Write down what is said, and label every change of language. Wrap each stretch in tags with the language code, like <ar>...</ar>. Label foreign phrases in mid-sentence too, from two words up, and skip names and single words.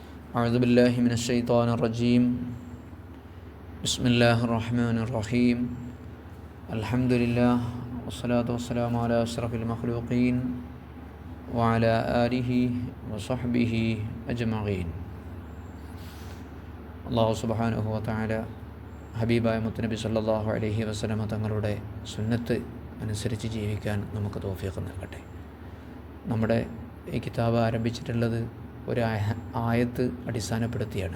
<ar>أعوذ بالله من الشيطان الرجيم. بسم الله الرحمن الرحيم. الحمد لله والصلاة والسلام على أشرف المخلوقين وعلى آله وصحبه أجمعين.</ar> <ml>അല്ലാഹു</ml> <ar>سبحانه وتعالى</ar> <ml>ഹബീബായ മുത്തുനബി</ml> <ar>صلى الله عليه وسلم</ar> <ml>തങ്ങളുടെ സുന്നത്ത് അനുസരിച്ച് ജീവിക്കാൻ നമുക്ക് തൗഫീഖ് നൽകട്ടെ. നമ്മുടെ ഈ കിതാബ് ആരംഭിച്ചിട്ടുള്ളത് ഒരു ആയത്ത് അടിസ്ഥാനപ്പെടുത്തിയാണ്.</ml>